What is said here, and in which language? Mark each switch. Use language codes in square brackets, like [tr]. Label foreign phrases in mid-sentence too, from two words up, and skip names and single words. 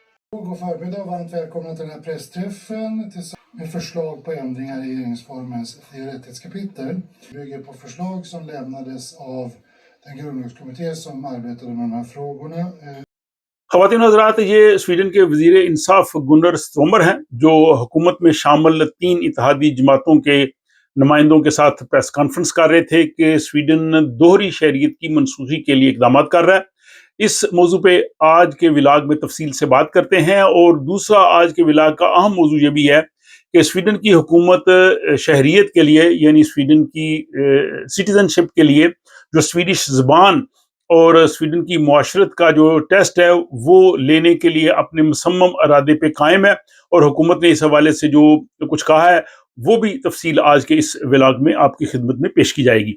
[sv] God förmiddag och varmt välkomna till den här pressträffen med förslag på ändringar i regeringsformens fri- och rättighetskapitel. Det bygger på förslag som lämnades av den grundlagskommitté som arbetade med de här frågorna. [ur] خواتین حضرات، یہ سویڈن کے وزیر انصاف گنر سٹرومر ہیں جو حکومت میں شامل 3 اتحادی جماعتوں کے نمائندوں کے ساتھ پریس کانفرنس کر رہے تھے کہ سویڈن دوہری شہریت کی منسوخی کے لیے اقدامات کر رہا ہے۔ اس موضوع پہ آج کے ولاگ میں تفصیل سے بات کرتے ہیں، اور دوسرا آج کے ولاگ کا اہم موضوع یہ بھی ہے کہ سویڈن کی حکومت شہریت کے لیے، یعنی سویڈن کی سٹیزن شپ کے لیے جو سویڈش زبان اور سویڈن کی معاشرت کا جو ٹیسٹ ہے وہ لینے کے لیے اپنے مصمم ارادے پہ قائم ہے، اور حکومت نے اس حوالے سے جو کچھ کہا ہے وہ بھی تفصیل آج کے اس ولاگ میں آپ کی خدمت میں پیش کی جائے گی۔